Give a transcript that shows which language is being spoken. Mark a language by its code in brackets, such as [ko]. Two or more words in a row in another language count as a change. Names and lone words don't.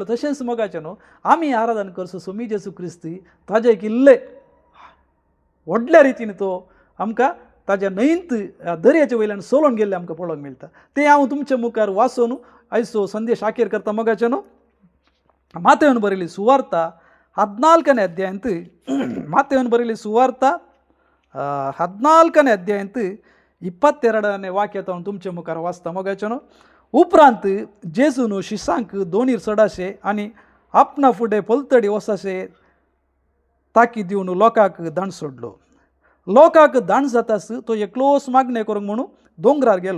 [kok] तशेंच मोगाचें न्हू आमी आराधन करचो स्वामी जेजू क्रिस्ती ताजे एक इल्ले व्हडल्या रितीन तो आमकां ताज्या न्हंयत दर्याच्या वयल्यान सोलोन गेल्ले आमकां पळोवंक मेळटा. तें हांव तुमचे मुखार वाचून आयचो संदेश आखेर करता. मोगाचें न्हू मातेवन बरयली सुवार्ता 14ನೇ ಅಧ್ಯಾಯಂತ ಮಾತೆಯವನು ಬರೆಯಲಿ ಸುವಾರ್ತ 14ನೇ ಅಧ್ಯಾಯಂತ 22ನೇ वाक्य तो तुमचे मुखार वाचता. मोगाचें उपरांत जेजून शिसांक दोनीर चडाशे आनी आपणा फुडें पलतडी वसाशे ताकी दिवन लोकांक दांड सोडलो. लोकांक दांड जातास तो एकलोस मागणे करूंक म्हणून दोंगरार गेलो.